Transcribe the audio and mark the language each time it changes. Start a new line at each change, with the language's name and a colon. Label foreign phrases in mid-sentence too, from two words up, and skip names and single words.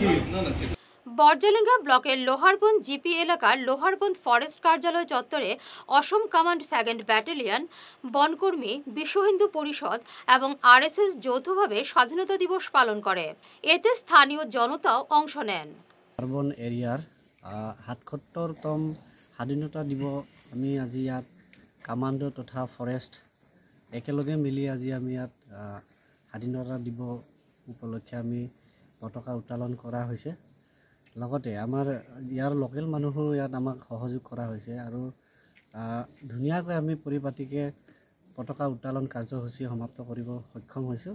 Bangla: বর্জলিঙ্গা ব্লকের লোহারবন্দ জিপি এলাকার লোহারবন্দ ফরেস্ট কার্যালয় চত্বরে অসম কমান্ড 2nd ব্যাটালিয়ন, বনকর্মী, বিশ্ব হিন্দু পরিষদ এবং আরএসএস যৌথভাবে স্বাধীনতা দিবস পালন করে। এতে স্থানীয় জনতাও অংশ নেন।
Assamese: আরবন এৰিয়াৰ ৭৭তম স্বাধীনতা দিৱস আমি আজি ইয়াত কামাণ্ড তথা ফৰেষ্ট একেলগে মিলি আজি আমি ইয়াত স্বাধীনতা দিৱস উপলক্ষে আমি পতাকা উত্তোলন কৰা হৈছে। লগতে আমাৰ ইয়াৰ লোকেল মানুহো ইয়াত আমাক সহযোগ কৰা হৈছে আৰু ধুনীয়াকৈ আমি পৰিপাটিকৈ পতাকা উত্তোলন কাৰ্যসূচী সমাপ্ত কৰিব সক্ষম হৈছোঁ।